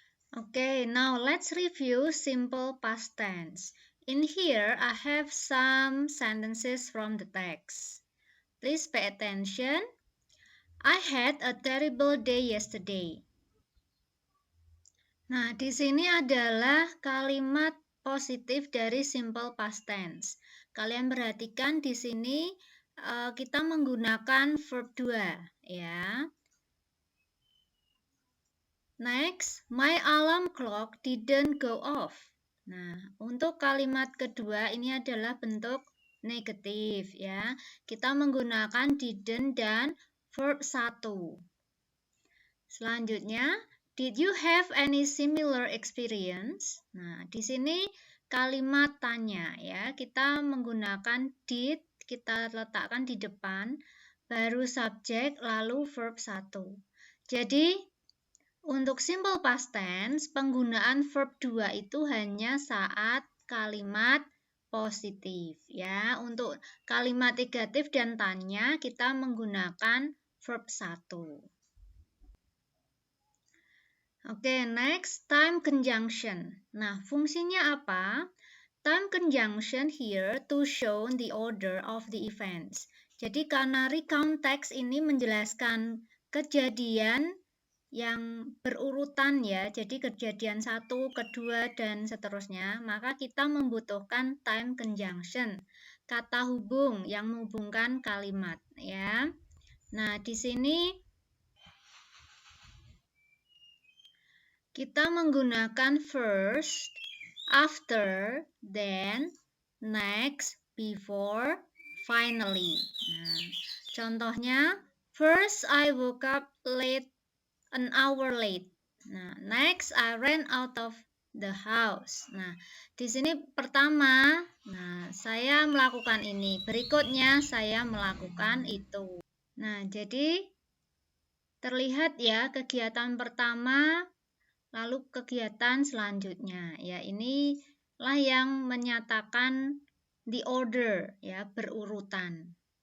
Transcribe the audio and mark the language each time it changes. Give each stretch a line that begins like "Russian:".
English: Okay, now let's review simple past tense. In here, I have some sentences from the text. Please pay attention. I had a terrible day yesterday.
Indonesian: Nah, di sini adalah kalimat positif dari simple past tense. Kalian perhatikan di sini kita menggunakan verb 2 ya.
English: Next, my alarm clock didn't go off.
Indonesian: Nah, untuk kalimat kedua ini adalah bentuk negatif ya. Kita menggunakan didn't dan verb 1. Selanjutnya,
English: did you have any similar experience?
Indonesian: Nah, di sini kalimat tanya ya. Kita menggunakan did, kita letakkan di depan, baru subjek, lalu verb 1. Jadi, untuk simple past tense, penggunaan verb 2 itu hanya saat kalimat positif ya. Untuk kalimat negatif dan tanya kita menggunakan verb 1. Oke,
English: next
Indonesian: time conjunction. Nah, fungsinya apa?
English: Time conjunction here to show the order of the events.
Indonesian: Jadi karena recount text ini menjelaskan kejadian yang berurutan ya, jadi kejadian 1, kedua, dan seterusnya, maka kita membutuhkan time conjunction, kata hubung yang menghubungkan kalimat ya. Nah, di sini kita menggunakan first, after, then,
English: next, before, finally.
Indonesian: Nah, contohnya,
English: first I woke up late, an hour late.
Indonesian: Nah,
English: next I ran out of the house.
Indonesian: Nah, di sini pertama, saya melakukan ini. Berikutnya saya melakukan itu. Nah, jadi terlihat ya kegiatan pertama, lalu kegiatan selanjutnya. Ya, inilah yang menyatakan
English: the order,
Indonesian: ya, berurutan.